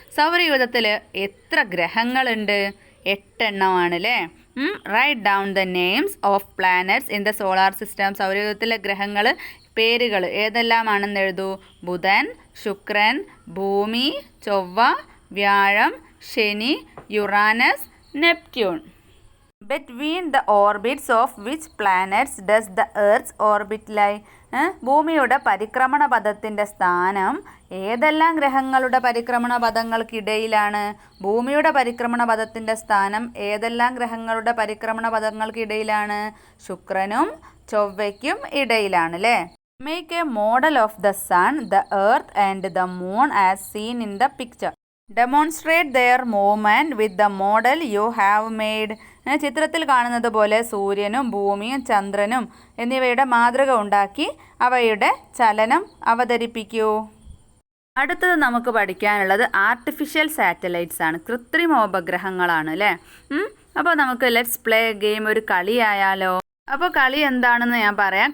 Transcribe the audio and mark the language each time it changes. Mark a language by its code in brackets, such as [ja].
[ml] സൗരയൂഥത്തിൽ എത്ര ഗ്രഹങ്ങളുണ്ട്? 8 എണ്ണമാണ് അല്ലേ? [en] Write down the names of planets in the solar system. [ml] സൗരയൂഥത്തിലെ പേരുകൾ ഏതെല്ലാമാണെന്ന് എഴുതൂ. ബുധൻ, ശുക്രൻ, ഭൂമി, ചൊവ്വ, വ്യാഴം, ശനി, Uranus, Neptune. [en] Between the orbits of which planets does the Earth's orbit lie? [ml] ഭൂമിയുടെ പരിക്രമണ പഥത്തിൻ്റെ സ്ഥാനം ഏതെല്ലാം ഗ്രഹങ്ങളുടെ പരിക്രമണ പഥങ്ങൾക്കിടയിലാണ്? ഭൂമിയുടെ പരിക്രമണ പഥത്തിൻ്റെ സ്ഥാനം ഏതെല്ലാം ഗ്രഹങ്ങളുടെ പരിക്രമണ പഥങ്ങൾക്കിടയിലാണ്? ശുക്രനും ചൊവ്വയ്ക്കും ഇടയിലാണ് അല്ലേ? [en] Make a model of the sun, the earth and the moon as seen in the picture. Demonstrate their movement with the model you have made. [ml] ചിത്രത്തിൽ കാണുന്നത് പോലെ സൂര്യനും ഭൂമിയും ചന്ദ്രനും എന്നിവയുടെ മാതൃക ഉണ്ടാക്കി അവയുടെ ചലനം അവതരിപ്പിക്കൂ. അടുത്തത് നമുക്ക് പഠിക്കാനുള്ളത് ആർട്ടിഫിഷ്യൽ സാറ്റലൈറ്റ്സ് ആണ്, കൃത്രിമോപഗ്രഹങ്ങളാണ് അല്ലേ. അപ്പോൾ നമുക്ക് [en] let's play game, [ml] ഒരു കളിയായാലോ. അപ്പോൾ കളി എന്താണെന്ന് ഞാൻ പറയാം.